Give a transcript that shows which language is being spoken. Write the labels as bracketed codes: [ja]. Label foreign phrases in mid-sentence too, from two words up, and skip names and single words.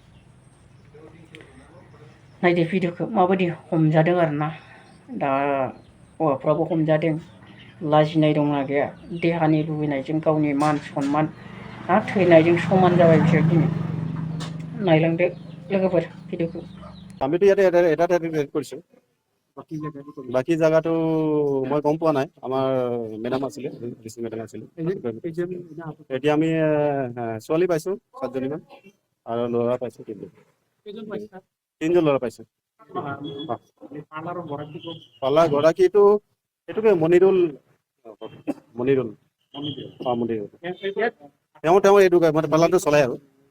[brx] नायदो भिडिअखौ माबायदि हमजादों आरोना दा हौवाफ्राबो हमजादों लाजिनाय दंना गैया देहानि लुबैनायजों गावनि मान सनमान थैनायजों समान जाबाय बिसोर दिनै नायलांदो लोगोफोर भिडिअखौ [as] আমিতো ইয়াতে এটা ৰেড কৰিছোঁ বাকী জেগাটো মই গম পোৱা নাই আমাৰ মেডাম আছিলে ডিষ্ট্ৰিক্ট মেডাম আছিলে এতিয়া আমি ছোৱালী পাইছোঁ 7জনীমান আৰু ল'ৰা পাইছোঁ 3জন ল'ৰা পাইছোঁ পালা গৰাকীটো এইটোকে মনিৰুল মনিৰুল তেওঁ এইটো মানে পালাটো চলাই আৰু